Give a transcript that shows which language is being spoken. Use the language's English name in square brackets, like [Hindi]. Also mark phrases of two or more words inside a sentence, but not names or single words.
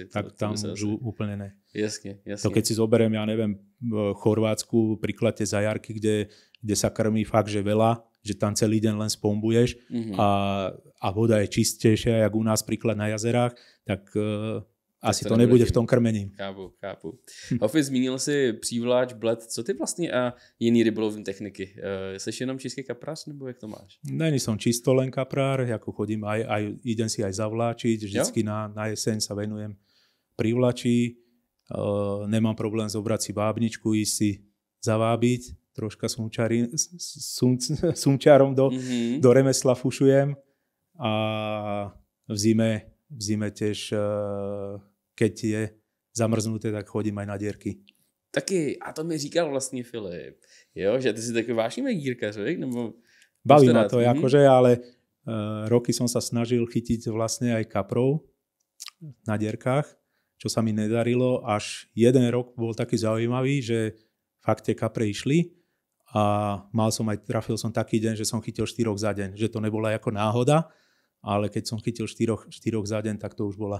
[Slovak] Tak tam už úplne ne. Jasne. To keď si zoberiem, ja neviem, v Chorvátsku príklad tie zajarky, kde sa krmí fakt, že veľa, že tam celý deň len spombuješ a voda je čistejšia, jak u nás príklad na jazerách, tak... Asi to nebude v tom krmení. [Czech] Chápu. Hofi, zmínil si přívláč, bled. Co ty vlastně a jiný rybolovní techniky? Jsi jenom čistý kaprář, nebo jak to máš? [Slovak] Není som čisto len kaprár, ako chodím idem si aj zavláčiť, vždycky na jeseň sa venujem privlači. Nemám problém zobrať si vábničku, ísť si zavábiť, troška sumčárom do remesla fušujem a v zime tiež, keď je zamrznuté, tak chodím aj na dierky. [Czech] Taky, a to mi říkal vlastně Filip, jo, že ty si takový vášnivý dírkař, nebo... [Slovak] Baví ma to, akože, ale roky som sa snažil chytiť vlastne aj kaprov na dierkách, čo sa mi nedarilo, až jeden rok bol taký zaujímavý, že fakt tie kapre išli a trafil som taký deň, že som chytil 4 za deň, že to nebola ako náhoda, ale keď som chytil 4 za deň, tak to už bola.